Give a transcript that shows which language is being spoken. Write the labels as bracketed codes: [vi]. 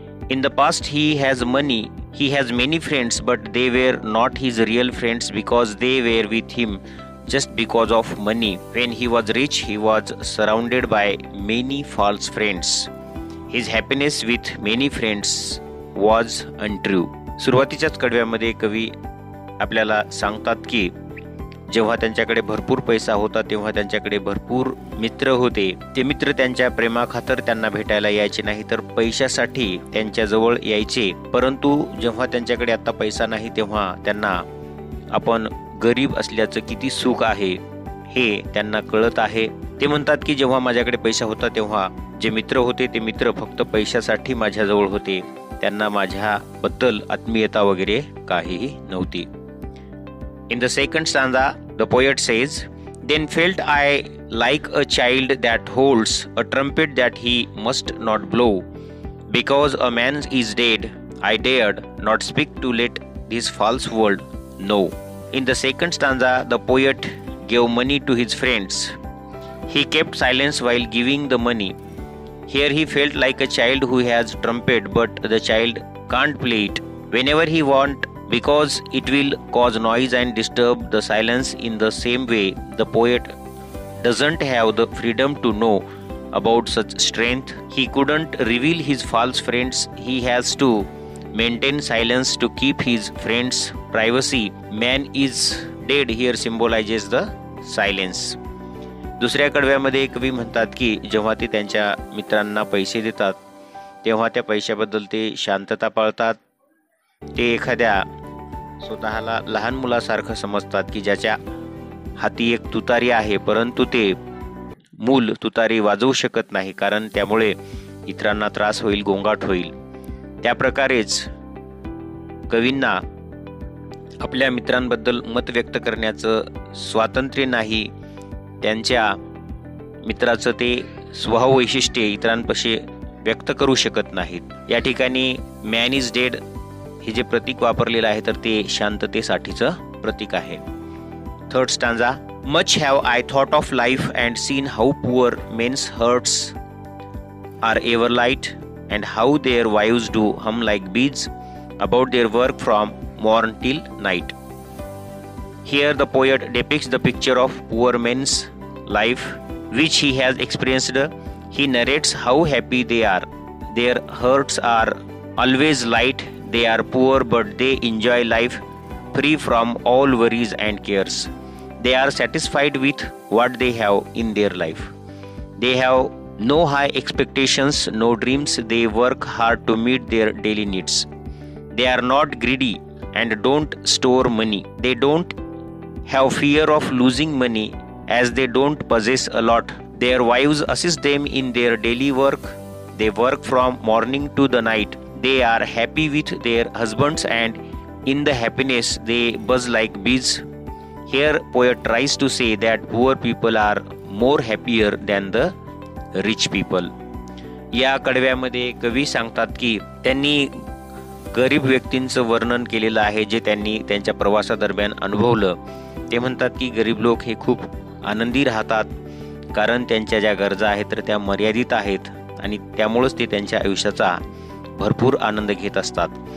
[en] In the past he has money, he has many friends, but they were not his real friends because they were with him just because of money. When he was rich, he was surrounded by many false friends. His happiness with many friends was untrue. [mr] सुरुवातीच्याच कडव्यामध्ये कवी आपल्याला सांगतात की जेव्हा त्यांच्याकडे भरपूर पैसा होता तेव्हा त्यांच्याकडे भरपूर मित्र होते. ते मित्र त्यांच्या प्रेमाखातर त्यांना भेटायला यायचे नाही तर पैशासाठी त्यांच्याजवळ यायचे. परंतु जेव्हा त्यांच्याकडे आता पैसा नाही तेव्हा त्यांना आपण गरीब असल्याचं किती सुख आहे हे त्यांना कळत आहे. ते म्हणतात की जेव्हा माझ्याकडे पैसा होता तेव्हा जे मित्र होते ते मित्र फक्त पैशासाठी माझ्याजवळ होते. त्यांना माझ्याबद्दल आत्मीयता वगैरे काहीही नव्हती. [en] In the second stanza, the poet says, Then felt I like a child that holds a trumpet that he must not blow. Because a man is dead, I dared not speak to let this false world know. In the second stanza, the poet gave money to his friends. He kept silence while giving the money. Here he felt like a child who has trumpet, but the child can't play it whenever he wants, because it will cause noise and disturb the silence. In the same way, the poet doesn't have the freedom to know about such strength. He couldn't reveal his false friends. He has to maintain silence to keep his friends' privacy. Man is dead here symbolizes the silence. [mr] दुसऱ्या कडव्यामध्ये कवी म्हणतात की जेव्हा ते त्यांच्या मित्रांना पैसे देतात तेव्हा त्या पैशाबद्दल ते शांतता पाळतात. ते एखाद्या स्वतःला लहान मुलासारखं समजतात की ज्याच्या हाती एक तुतारी आहे परंतु ते मूल तुतारी वाजवू शकत नाही कारण त्यामुळे इतरांना त्रास होईल, गोंगाट होईल. त्याप्रकारेच कवींना आपल्या मित्रांबद्दल मत व्यक्त करण्याचं स्वातंत्र्य नाही. त्यांच्या मित्राचं ते स्वभाव वैशिष्ट्ये इतरांपाशी व्यक्त करू शकत नाहीत. या ठिकाणी [en] man is dead [mr] हे जे प्रतीक वापरलेलं आहे तर ते शांततेसाठीचं प्रतीक आहे. [en] Third stanza. Much have I thought of life and seen how poor men's hearts are ever light and how their wives do hum like bees about their work from morn till night. Here the poet depicts the picture of poor man's life which he has experienced. He narrates how happy they are. Their hearts are always light. They are poor but they enjoy life free from all worries and cares. They are satisfied with what they have in their life. They have no high expectations, no dreams. They work hard to meet their daily needs. They are not greedy and don't store money. They don't have fear of losing money as they don't possess a lot. Their wives assist them in their daily work. They work from morning to the night. They are happy with their husbands and in the happiness they buzz like bees. Here poet tries to say that poor people are more happier than the rich people. [mr] या कडव्यामध्ये कवी सांगतात की त्यांनी गरीब व्यक्तींचं वर्णन केलेलं आहे जे त्यांनी त्यांच्या प्रवासादरम्यान अनुभवलं. ते म्हणतात की गरीब लोक हे खूप आनंदी राहतात कारण त्यांच्या ज्या गरजा आहेत तर त्या मर्यादित आहेत आणि त्यामुळेच ते त्यांच्या आयुष्याचा भरपूर आनंद घेत असतात.